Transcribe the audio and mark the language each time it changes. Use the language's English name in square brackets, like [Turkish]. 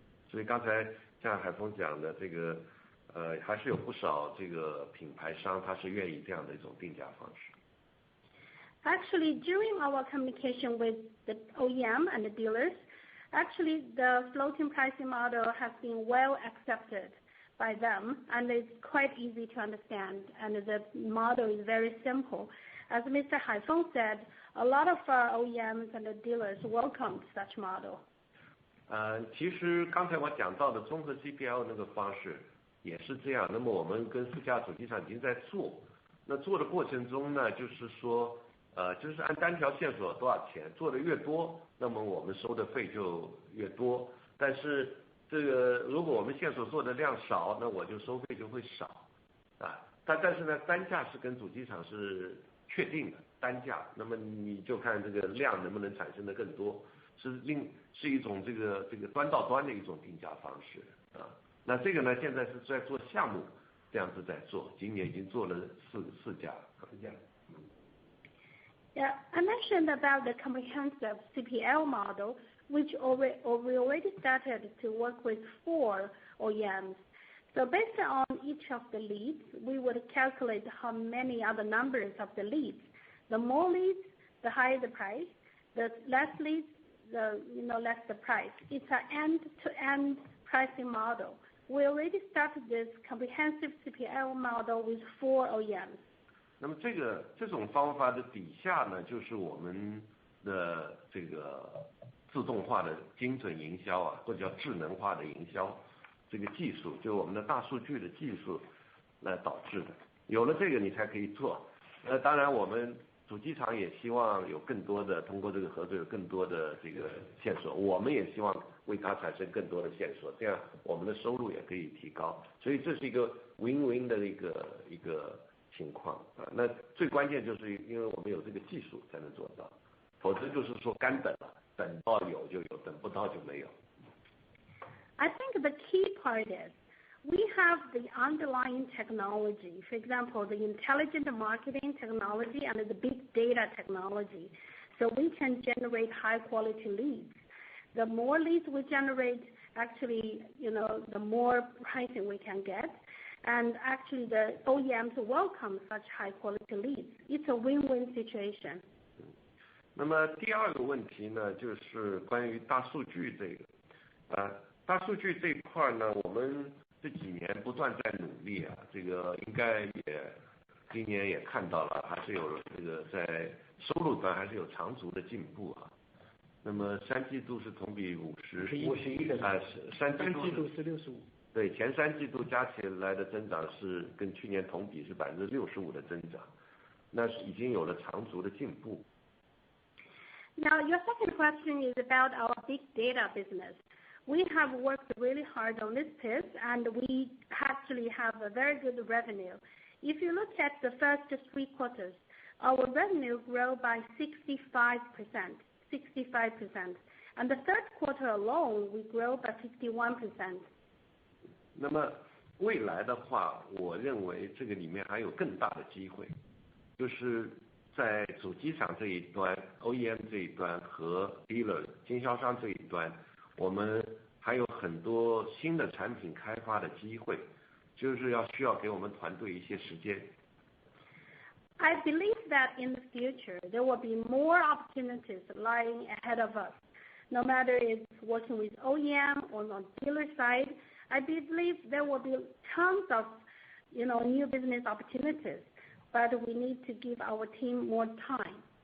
[Chinese] 所以刚才像海峰讲的这个，还是有不少这个品牌商他是愿意这样的一种定价方式。 [English] Actually, during our communication with the OEM and the dealers, actually the floating pricing model has been well accepted by them, and it's quite easy to understand, and the model is very simple. As Mr. Haifeng said, a lot of OEMs and the dealers welcome such model. [Chinese] 其实刚才我讲到的综合 CPL 那个方式也是这样。那么我们跟4家主机厂已经在做，那做的过程中呢，就是说，就是按单条线索多少钱，做的越多，那么我们收的费就越多。但是这个如果我们线索做的量少，那我就收费就会少，但是呢，单价是跟主机厂是确定的单价，那么你就看这个量能不能产生的更多，是一种这个端到端的一种定价方式啊。那这个呢，现在是在做项目，这样子在做，今年已经做了四家。 [English] Yeah, I mentioned about the comprehensive CPL model, which we already started to work with 4 OEMs. So based on each of the leads, we would calculate how many are the numbers of the leads. The more leads, the higher the price. The less leads, the less the price. It's an end-to-end pricing model. We already started this comprehensive CPL model with 4 OEMs. [Chinese] 那么这种方法的底下呢，就是我们的这个自动化的精准营销啊，或者叫智能化的营销这个技术，就我们的大数据的技术来导致的。有了这个你才可以做。当然我们主机厂也希望有更多的通过这个合作有更多的这个线索，我们也希望为它产生更多的线索，这样我们的收入也可以提高。所以这是一个 win-win 的一个情况啊。那最关键就是因为我们有这个技术才能做到，否则就是说干等了，等到有就有，等不到就没有。 [English] I think the key part is we have the underlying technology, for example, the intelligent marketing technology and the big data technology, so we can generate high quality leads. The more leads we generate, actually, the more pricing we can get. And actually the OEMs welcome such high quality leads. It's a win-win situation. [Chinese] 那么第二个问题呢，就是关于大数据这个，大数据这一块呢，我们这几年不断在努力啊，这个应该也今年也看到了，还是有这个在收入端还是有长足的进步啊。那么3季度是同比51%，三季度是65%。对，前3季度加起来的增长是跟去年同比是65%的增长，那已经有了长足的进步。 [English] Now, your second question is about our big data business. We have worked really hard on this piece, and we actually have a very good revenue. If you look at the first 3 quarters, our revenue grew by 65%, and the third quarter alone, we grew by 51%. [Chinese] 那么未来的话，我认为这个里面还有更大的机会，就是在主机厂这一端 OEM 这一端和 dealer 经销商这一端，我们还有很多新的产品开发的机会，就是需要给我们团队一些时间。 [English] I believe that in the future there will be more opportunities lying ahead of us. No matter it's working with OEM or on dealer side, I believe there will be tons of new business opportunities, but we need to give our team more time.